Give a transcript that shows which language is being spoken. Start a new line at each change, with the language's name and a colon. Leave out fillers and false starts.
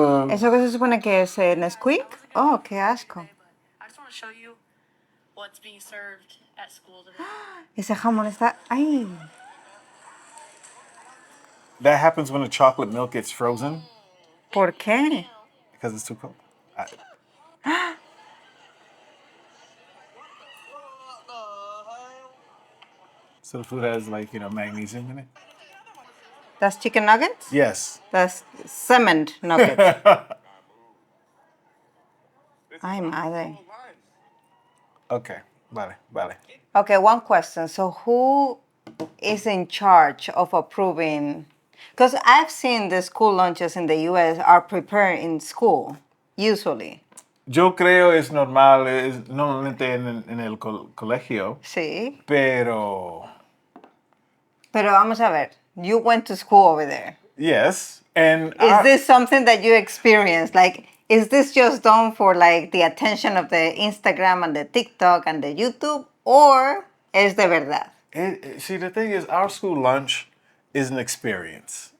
Spanish: ¿Eso que se supone que es Nesquik? Oh, qué asco.
English: I just want to show you what's being served at school today.
Spanish: Ese jamón está... ¡Ay!
English: That happens when the chocolate milk gets frozen.
Spanish: ¿Por qué?
English: Because it's too cold. So the food has, like, magnesium in it? ¿That's chicken nuggets? Yes. That's cement nuggets.
Spanish: Ay, madre. Okay, vale.
English: Okay, one question. So who is in charge of approving? Because I've seen the school lunches in the U.S. are prepared in school, usually.
Spanish: Yo creo es normal, es normalmente en el colegio, Sí. pero vamos a ver.
English: You went to school over there. yes. And Is this something that you experienced? Like, is this just done for like the attention of the Instagram and the TikTok and the YouTube, or
Spanish: es de verdad?
English: See, the thing is, our school lunch is an experience.